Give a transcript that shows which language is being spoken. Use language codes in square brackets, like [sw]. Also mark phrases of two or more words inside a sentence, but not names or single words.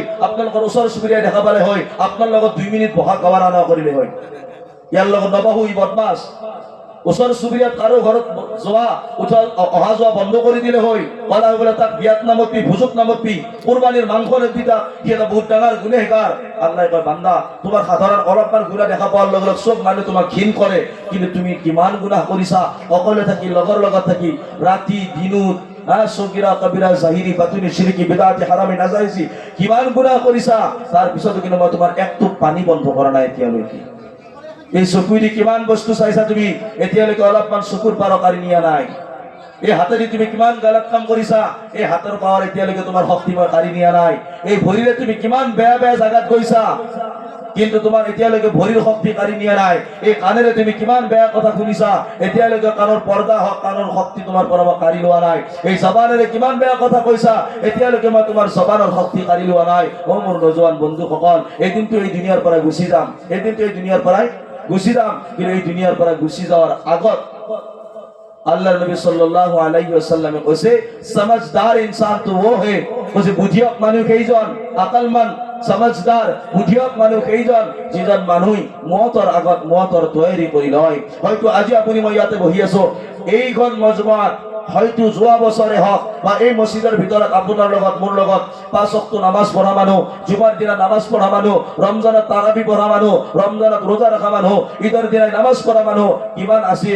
[as] আপোনালোকৰ ওচৰ চুবুৰীয়া দেখা পালে হয় আপোনাৰ লগত 2 মিনিট বহা গৱাৰ আনা কৰিলে হয় ইয়াৰ লগত নবাহু ই বদমাছ ওচৰ চুবুৰীয়াত কাৰো ঘৰত যোৱা অহা যোৱা বন্ধ কৰি দিলে হয় বলা বোলে তাক বিয়াত নামতি ভোজত নামতি কুরবানির মাংস নেপিতা কি এটা বহুত ডাঙৰ গুনাহগাৰ আল্লাহ কয় বান্দা তোমাৰ সাধাৰণ অলপমান গুনাহ দেখা পোৱাৰ লগে লগে সব মানুহ তোমাক ঘিন কৰে কিন্তু তুমি কিমান গুনাহ কৰিছা অকলে থাকি লগৰ লগত থাকি ৰাতি দিনত সগীরা কবিরা জাহিরি বাতুনি শিরকি বিদআতি হারামি নাজাইজি কিমান গুনাহ কৰিছা তাৰ পিছতো কিন্তু মই তোমাৰ একটু পানী বন্ধ কৰা নাই এতিয়ালৈকে এই চকুৰি কিমান বস্তু চাইছা তুমি এতিয়ালৈকে অলপমান চকুৰ পাৰ কাৰি নিয়া নাই এই হাতেদি তুমি কিমান গলত কাম কৰিছা এই হাতৰ পাৱাৰ এতিয়ালৈকে তোমাৰ শক্তি মই কাৰি নিয়া নাই এই ভৰিৰে তুমি কিমান বেয়া বেয়া জাগাত গৈছা কিন্তু তোমাৰ এতিয়ালৈকে ভৰিৰ শক্তি কাৰি নিয়া নাই এই কাণেৰে তুমি কিমান বেয়া কথা শুনিছা এতিয়ালৈকে কাণৰ পৰ্দা হক কাণৰ শক্তি তোমাৰ পৰা কাৰি লোৱা নাই এই জবানেৰে কিমান বেয়া কথা কৈছা এতিয়ালৈকে মই তোমাৰ জবানৰ শক্তি কাৰি লোৱা নাই ও মোৰ নজওয়ান বন্ধুসকল এদিনটো এই দুনিয়াৰ পৰা গুচি যাম এদিনটো এই দুনিয়াৰ পৰা গুচি যাম কিন্তু এই দুনিয়াৰ পৰা গুচি যাওয়ার আগত আল্লাহ নবী [ar] صلى الله عليه وسلم [as] কইছে [hi] समझदार इंसान तो वो है [as] কইছে বুদ্ধিয়ক মানুহ কেইজন আকলমান समझदार বুদ্ধিয়ক মানুহ কেইজন যিজন মানুহ মওতৰ আগত মওতৰ তৈয়াৰী কৰি লয় হয়তো আজি আপুনি মই ইয়াতে বহি আছো এইখন মজমাত হয়তো যোৱা বছৰে হওক বা এই মছজিদৰ ভিতৰত আপোনাৰ লগত মোৰ লগত 5 ওয়াক্ত নামাজ পঢ়া মানুহ, জুমাৰ দিনা নামাজ পঢ়া মানুহ, ৰমজানত তাৰাবি পঢ়া মানুহ, ৰমজানত ৰোজা ৰখা মানুহ, ঈদৰ দিনা নামাজ পঢ়া মানুহ কিমান আছিল।